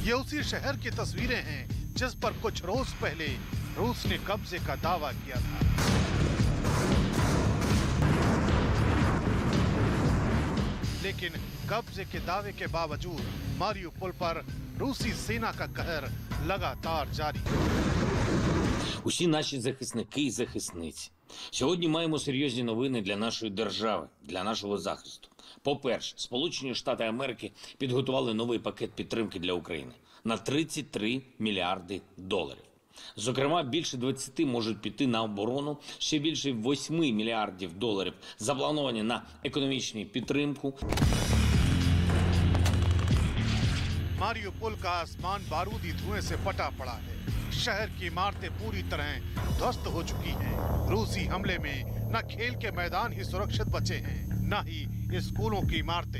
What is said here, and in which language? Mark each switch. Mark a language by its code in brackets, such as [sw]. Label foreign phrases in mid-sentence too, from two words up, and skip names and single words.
[hi] ये उसी शहर की तस्वीरें हैं जिस पर कुछ रोज पहले रूस ने कब्जे का दावा किया था। लेकिन कब्जे के दावे के बावजूद मारियोपोल पर रूसी सेना का कहर लगातार जारी है। [uk] Усі наші захисники і захисниці Сьогодні маємо серйозні новини для нашої держави, для нашого захисту. По-перше, Сполучені Штати Америки підготували новий пакет підтримки для України на 33 мільярди доларів. Зокрема, більше 20 можуть піти на оборону, ще більше 8 мільярдів доларів заплановані на економічну підтримку. [hi] मारियुपोल का आसमान बारूदी धुएं से फटा पड़ा है। शहर की इमारतें पूरी तरह ध्वस्त हो चुकी हैं। रूसी हमले में न खेल के मैदान ही सुरक्षित बचे हैं, न ही स्कूलों की इमारतें।